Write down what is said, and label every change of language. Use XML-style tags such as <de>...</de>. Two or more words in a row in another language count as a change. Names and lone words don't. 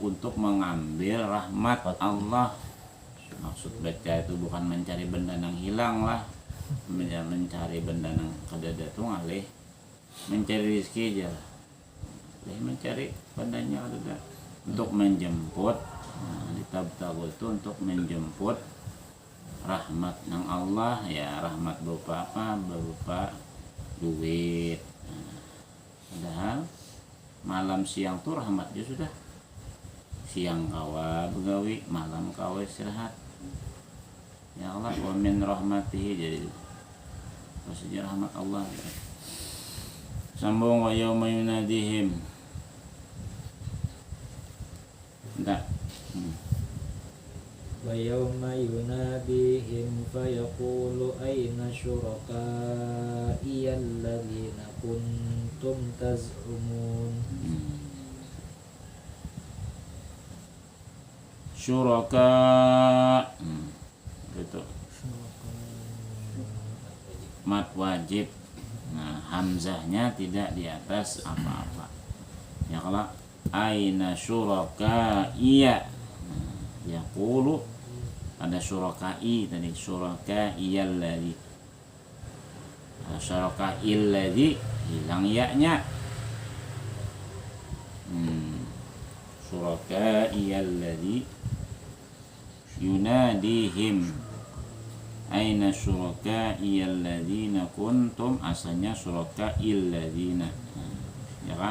<id>Untuk mengambil rahmat Allah. Maksud baca itu bukan mencari benda yang hilang lah, mencari benda yang kadada itu ngalih mencari rezeki aja, mencari bandanya kadada untuk menjemput. Nah, ditabtagu itu untuk menjemput rahmat yang Allah, ya rahmat berupa apa? Berupa duit. Nah, padahal malam siang tuh rahmatnya sudah, siang kawa begawi, malam kawa istirahat.</id> <ar>يا الله ومن رحمته,</ar> <id>jadi maksudnya rahmat Allah.</id> <ar>Sambung ويوم يناديهم.</ar> <id>Enggak.</id> <ar>ويوم يناديهم فيقول أين شركائي الذين كنتم تزعمون. Syuraka,</ar> <id>itu mat wajib. Nah, hamzahnya tidak di atas apa-apa. Ya kalau</id> <ar>أين شركاء</ar> <id>iya, yaqulu ada syurakai tadi,</id> <ar>شركاء الذي شركاء الذي</ar> <id>hilang ya-nya.</id> <ar>شركاء الذي يناديهم أين شركائي الذين كنتم, asalnya شركائي الذين,</ar> <id>ya kan?</id>